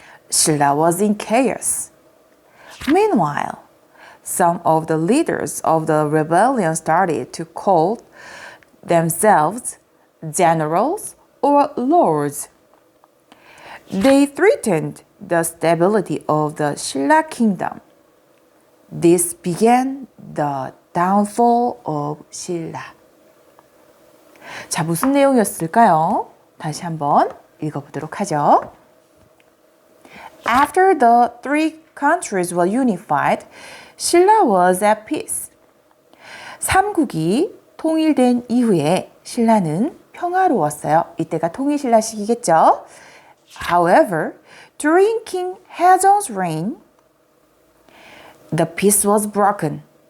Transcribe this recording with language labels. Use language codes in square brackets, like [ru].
[en] Sheila was in chaos. Meanwhile, some of the leaders of the rebellion started to call themselves generals or lords. They threatened the stability of the Sheila kingdom. This began the downfall of Sheila. [ko] 자, 무슨 내용이었을까요? 다시 한번 읽어보도록 하죠. [en] After the three countries were unified, Sheila was at peace. [ko] 삼국이 통일된 이후에 신라는 평화로웠어요. 이때가 통일신라 시기겠죠. [en] However, during King Haejong's reign, the peace was broken.